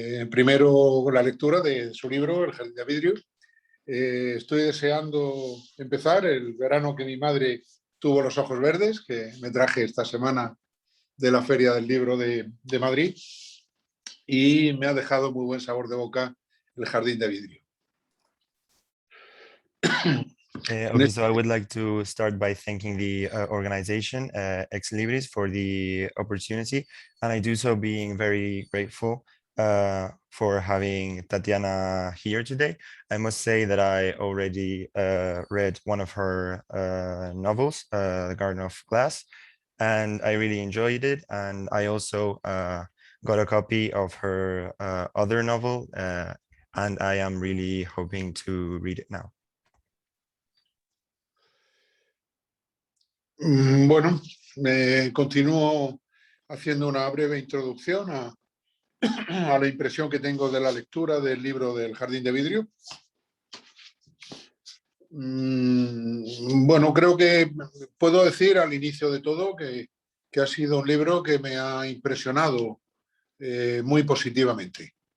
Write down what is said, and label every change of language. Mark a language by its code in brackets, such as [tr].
[es] Primero la lectura de su libro, El jardín de vidrio. Estoy deseando empezar el verano que mi madre tuvo los ojos verdes, que me traje esta semana de la Feria del Libro de Madrid, y me ha dejado muy buen sabor de boca El jardín de vidrio. [en] Okay, so I would like to start by thanking the organization, Ex Libris, for the opportunity, and I do so being very grateful for having Tatiana here today. I must say that I already read one of her novels, The Garden of Glass, and I really enjoyed it, and I also got a copy of her other novel, and I am really hoping to read it now. [es] Bueno, continúo haciendo una breve introducción a la impresión que tengo de la lectura del libro del Jardín de Vidrio. Bueno, creo que puedo decir al inicio de todo que ha sido un libro que me ha impresionado muy positivamente.